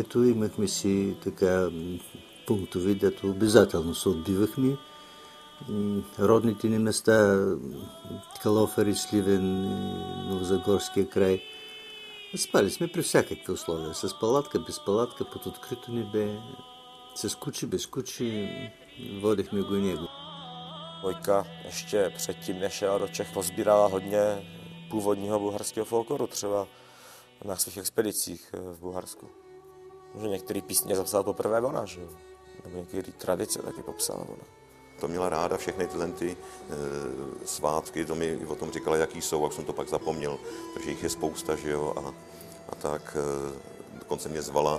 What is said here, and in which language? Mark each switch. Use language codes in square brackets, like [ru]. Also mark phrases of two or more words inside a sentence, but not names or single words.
[bg] Имахме си така пунктове, дето обязателно се отбивахме родните ни места, Калофери, Сливен, Новозагорския край. Спали сме при всякакви условия. С палатка, без палатка, под открито небе, с кучи, bez кучи. Водихме го и него. [cs] Vojka ještě předtím, než jela do Čech, pozbírala hodně původního bulharského folkloru, třeba na svých expedicích v Bulharsku. Že některé písně zapsala poprvé ona, že jo? Nebo některé tradice taky popsala ona. To měla ráda všechny tyhle svátky, to mi i o tom říkala, jaký jsou, jak jsem to pak zapomněl, takže jich je spousta, že jo, a tak dokonce mě zvala.